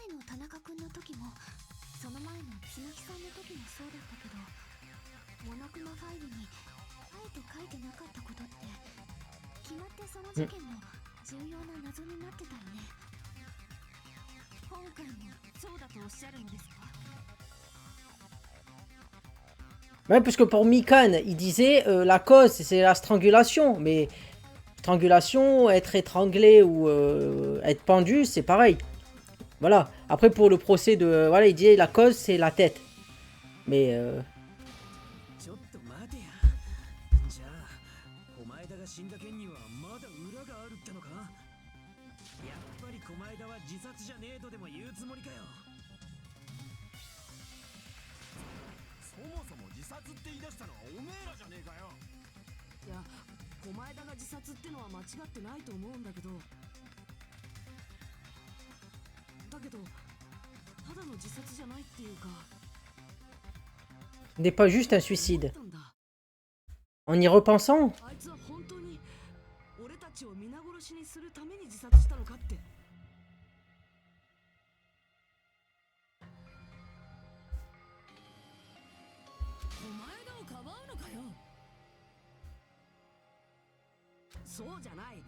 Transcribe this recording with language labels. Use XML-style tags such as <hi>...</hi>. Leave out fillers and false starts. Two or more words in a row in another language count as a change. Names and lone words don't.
<ja>田中君の時もその前のつむきさんの時もそうだったけど、モノクマファイルにあえて書いてなかったことって決まってその事件の重要な謎になってたよね。今回もそうだとおっしゃるのですか？</ja> <fr>Ouais, parce que pour Mikan, il disait la cause c'est la strangulation, mais strangulation, être étranglé ou être pendu, c'est pareil. Voilà. Après pour le procès de, voilà, il disait la cause c'est la tête. Mais</fr> <ja>ちょっと待てや。じゃあ狛江田が死んだ件にはまだ裏があるってのか？やっぱり狛江田は自殺じゃねえとでも言うつもりかよ。そもそも自殺って言い出したのはおめえらじゃねえかよ。いや、狛江田が自殺ってのは間違ってないと思うんだけど、だけどただの自殺じゃないっていうか、</ja> <fr>n'est pas juste un suicide.</fr> <ja>思ったんだ。</ja> <fr>En y repensant,</fr> <ja>あいつは本当に俺たちを皆殺しにするために自殺したのかって。お前らをかばうのかよ。そうじゃない。</ja>